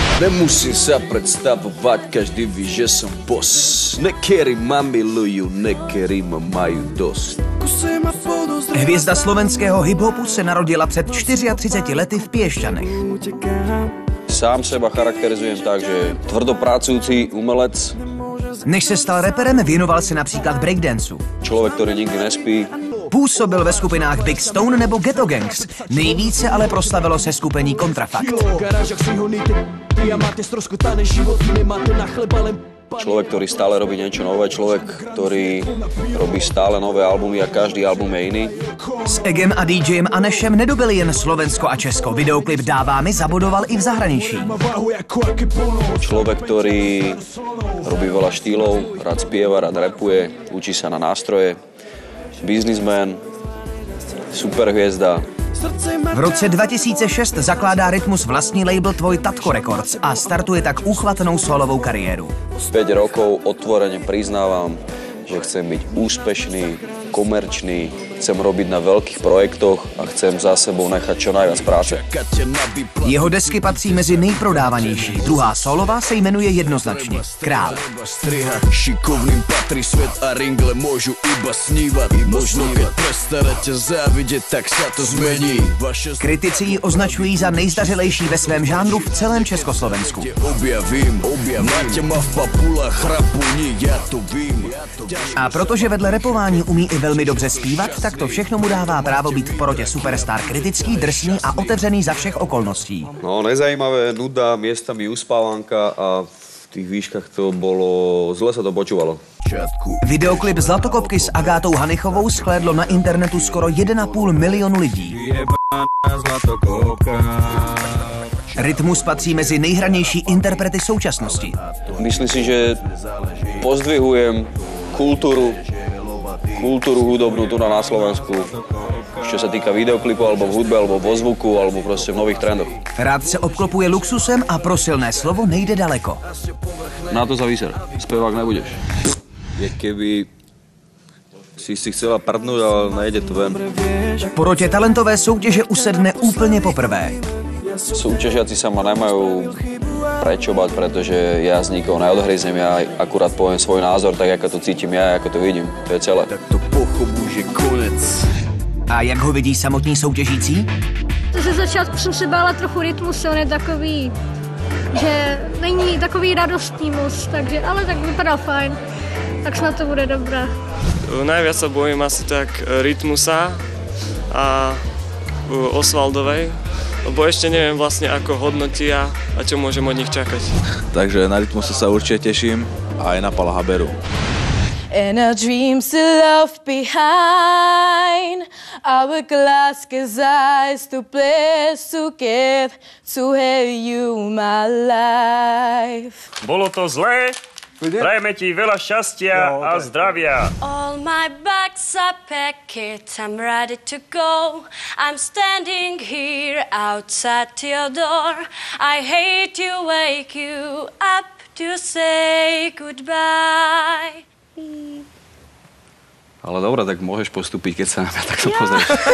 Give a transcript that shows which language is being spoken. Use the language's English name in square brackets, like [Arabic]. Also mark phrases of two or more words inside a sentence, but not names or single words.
[Slovak] Nemusím sa predstavovať, každý ví, že som boss. Nekerí ma milujú, nekerí ma majú dosť. [Czech] Hvězda slovenského hiphopu se narodila před 34 lety v Piešťanech. [Slovak] Sám seba charakterizujem tak, že tvrdopracujúci umelec. [Czech] Než se stal reperem, věnoval se například breakdanceu. Člověk, který nikdy nespí. Působil ve skupinách Big Stone nebo Ghetto Gangs. Nejvíce ale proslavilo se skupení Kontrafakt. [Slovak] Človek, ktorý stále robí niečo nové, človek, ktorý robí stále nové albumy a každý album je iný. [Czech] S Egem a DJem Anešem nedobili jen Slovensko a Česko. Videoklip Dává mi zabodoval i v zahraničí. [Slovak] Človek, ktorý robí veľa štýlov, rád spieva, rád rapuje, učí sa na nástroje. Biznismen, superhviezda. [Czech] V roce 2006 zakládá Rytmus vlastní label Tvoj Tatko Records a startuje tak úchvatnou solovou kariéru. [Slovak] 5 rokov otvorene priznávam, že chcem byť úspešný, komerčný, chcem robiť na veľkých projektoch a chcem za sebou nechať čo najviac práce. [Czech] Jeho desky patří mezi nejprodávanější. Druhá solová se jmenuje jednoznačně Král. [Slovak] Šikovným patrí svet a ringle môžu iba snívať. Možno keď prestanete závidieť, tak sa to zmení. [Czech] Kritici ji označují za nejzdařilejší ve svém žánru v celém Československu. [Slovak] Objavím, máte ma v papulách chrapuní, ja to vím. [Czech] A protože vedle rapování umí i velmi dobře zpívat, tak to všechno mu dává právo být v porotě superstar kritický, drsný a otevřený za všech okolností. No, nezajímavé, nuda, [Slovak] miestami uspávanka a v tých výškach to bolo, zle sa to počúvalo. [Czech] Videoklip Zlatokopky s Agátou Hanichovou shlédlo na internetu skoro 1,5 milionu lidí. Rytmus patří mezi nejhranější interprety současnosti. [Slovak] Myslím si, že pozdvihujem kultúru hudobnú tu na Slovensku, čo sa týka videoklipu, alebo v hudbe, alebo vo zvuku, alebo proste v nových trendoch. [Czech] Rád se obklopuje luxusem a pro silné slovo nejde daleko. [Slovak] Na to sa vyser, spevák nebudeš. Je keby si chcela prdnúť, ale nejde to ven. [Czech] V porotě talentové soutěže usedne úplně poprvé. [Slovak] Súťažiaci sa ma nemajú prečo bať, pretože ja z nikoho neodhryzem, ja akurát poviem svoj názor, tak ako to cítim ja, ako to vidím, to je celé. [Czech] Tak to pochopu, že konec. A jak ho vidí samotní soutěžící? Ze začátku jsem se bála trochu Rytmuse, on je takový, že není takový radostný moc, takže, ale tak vypadal fajn, tak snad to bude dobré. [Slovak] Najviac sa bojím asi tak Rytmusa a Osvaldovej, lebo ešte neviem vlastne, ako hodnotia a čo môžem od nich čakať. Takže na Rytmuse sa určite teším a aj na Pala Haberu. [English] And our dreams are left behind. Our Glasgow's eyes to place to give to have you my life. [Slovak] Bolo to zlé? Prajeme ti veľa šťastia a zdravia. [English] All my bags are packed, I'm ready to go. I'm standing here outside your door. I hate to wake you up to say goodbye. [Slovak] Ale dobre, tak môžeš postúpiť, keď sa na mňa takto pozrieš.